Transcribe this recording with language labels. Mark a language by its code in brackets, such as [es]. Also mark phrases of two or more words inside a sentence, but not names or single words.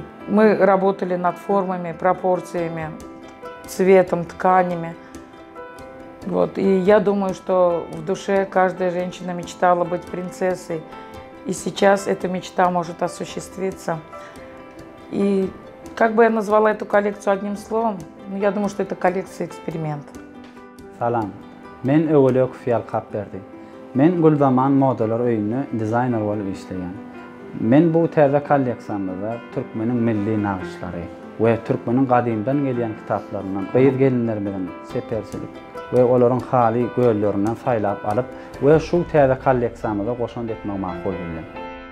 [ru] Мы работали над формами, пропорциями, цветом, тканями. И я думаю, что в душе каждая женщина мечтала быть принцессой. И сейчас эта мечта может осуществиться. И как бы я назвала эту коллекцию одним словом, я думаю, что это коллекция-эксперимент. [tk] Salam, men Öwelök Fiyal Kapberdi. Men Gulzaman modalar öýünde dizayner bolup işleýän. Men bu täze kolleksiyamyzda türkmeniň milli nagşlary we türkmeniň gadymdan gelýän kitaplaryndan beýir gelinler bilen seperçilik we olaryň haly göllerinden saýlap alyp we şu täze kolleksiyamyza goşan etmek makul bildim.